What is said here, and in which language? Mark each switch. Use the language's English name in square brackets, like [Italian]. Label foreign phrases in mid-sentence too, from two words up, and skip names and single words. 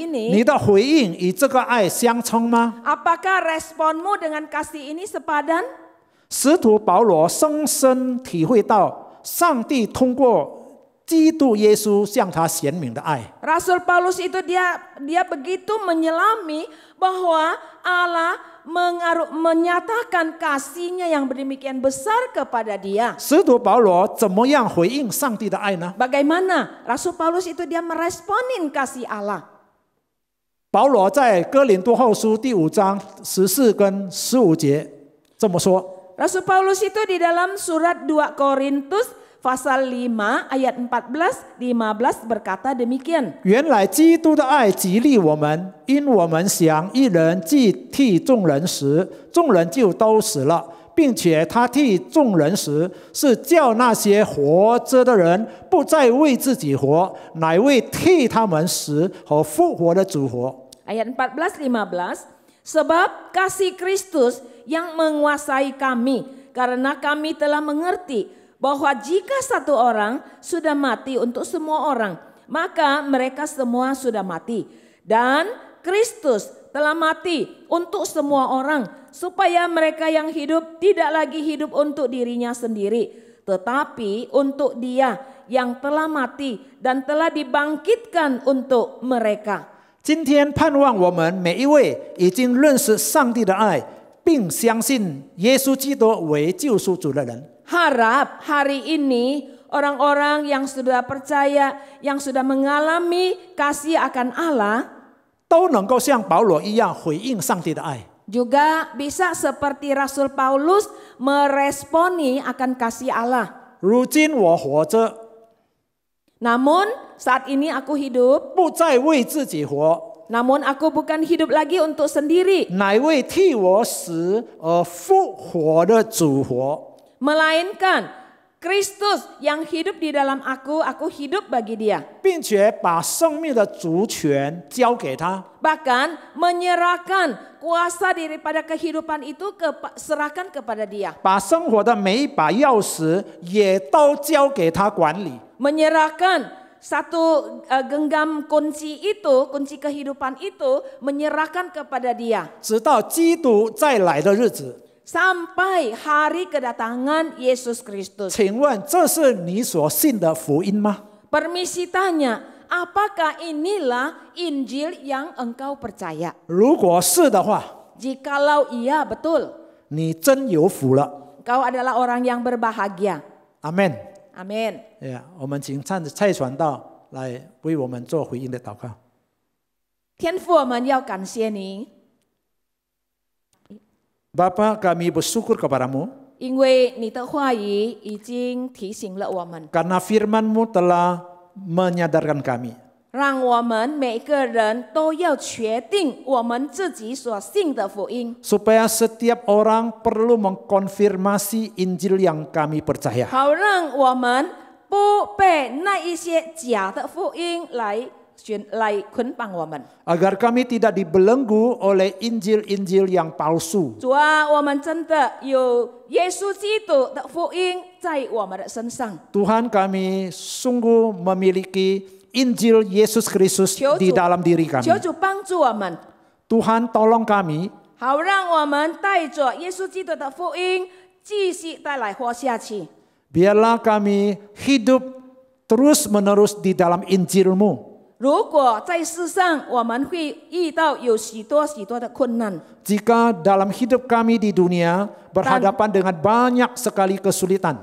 [Chinese] 你 [Indonesian] ini? [Chinese] 的回应与这个爱相称吗？ [Indonesian] Apakah responmu dengan kasih ini sepadan? [Chinese] 使徒保罗深深体会到上帝通过基督耶稣向他显明的爱。 [Indonesian] Rasul Paulus itu dia begitu menyelami bahwa Allah menyatakan kasihnya yang demikian besar kepada dia. [Chinese] 使徒保罗怎么样回应上帝的爱呢？ [Indonesian] Bagaimana Rasul Paulus itu dia meresponin kasih Allah? [Chinese] 保罗在哥林多后书第5章14跟15节这么说。 [Indonesian] Rasul Paulus itu di dalam surat 2 Korintus pasal 5 ayat 14-15 berkata demikian. [Chinese] 原来基督的爱激励我们，因我们想一人既替众人死，众人就都死了，并且他替众人死，是叫那些活着的人不再为自己活，乃为替他们死和复活的主活。 [Indonesian] Ayat 14-15, sebab kasih Kristus yang menguasai kami, karena kami telah mengerti bahwa jika satu orang sudah mati untuk semua orang, maka mereka semua sudah mati. Dan Kristus telah mati untuk semua orang, supaya mereka yang hidup tidak lagi hidup untuk dirinya sendiri, tetapi untuk Dia yang telah mati dan telah dibangkitkan untuk mereka. [Chinese] 今天盼望我们每一位已经认识上帝的爱，并相信耶稣基督为救赎主的人， [Indonesian] Harap hari ini orang-orang yang sudah percaya, yang sudah mengalami kasih akan Allah, [Chinese] 都能够像保罗一样回应上帝的爱。 [Indonesian] juga bisa seperti Rasul Paulus meresponi akan kasih Allah. [Chinese] 如今我活着， [Indonesian] Namun saat ini aku hidup, [Chinese] 不再为自己活， [Indonesian] namun aku bukan hidup lagi untuk sendiri, [Chinese] 乃为替我死而复活的主活。 [Indonesian] melainkan Kristus yang hidup di dalam aku hidup bagi Dia. [Chinese] 并且把生命的主权交给他， [Indonesian] Bahkan menyerahkan kuasa daripada kehidupan itu serahkan kepada Dia. [Chinese] 把生活的每一把钥匙也都交给他管理。 [Indonesian] Menyerahkan satu genggam kunci itu, kunci kehidupan itu menyerahkan kepada Dia. [Chinese] 直到基督再来的日子， [Indonesian] Sampai hari kedatangan Yesus Kristus. [Chinese] 请问这是你所信的福音吗？ [Indonesian] Permisi tanya, apakah inilah Injil yang engkau percaya? [Chinese] 如果是的话， [Indonesian] Jikalau iya betul, [Chinese] 你真有福了。 [Indonesian] engkau adalah orang yang berbahagia. [Chinese] 阿门。 [Indonesian] Amin. [Chinese] 我们请蔡传道来为我们做回应的祷告。天父，我们要感谢你， [Indonesian] Bapa, kami bersyukur kepadamu [Chinese] 因为你的话语已经提醒了我们， [Indonesian] karena firman-Mu telah menyadarkan kami [Chinese] 让我们每个人都要确定我们自己所信的福音， [Indonesian] supaya setiap orang perlu mengkonfirmasi Injil yang kami percaya. [Chinese] 好让我们不被那一些假的福音来捆绑我们。 [Indonesian] Agar kami tidak dibelenggu oleh Injil-Injil yang palsu. [Chinese] 主啊，我们真的有耶稣基督的福音在我们的身上。 [Indonesian] Tuhan, kami sungguh memiliki Injil Yesus Kristus [Chinese] 求 [Indonesian] di [Chinese] 主 [Indonesian] dalam diri kami. [Chinese] 求主帮助我们， [Indonesian] Tuhan, tolong kami [Chinese] 好让我们带着耶稣基督的福音继续带来活下去。 [Indonesian] biarlah kami hidup terus-menerus di dalam Injil-Mu. [Chinese] 如果在世上我们会遇到有许多的困难， [Indonesian] Jika dalam hidup kami di dunia berhadapan dengan banyak sekali kesulitan,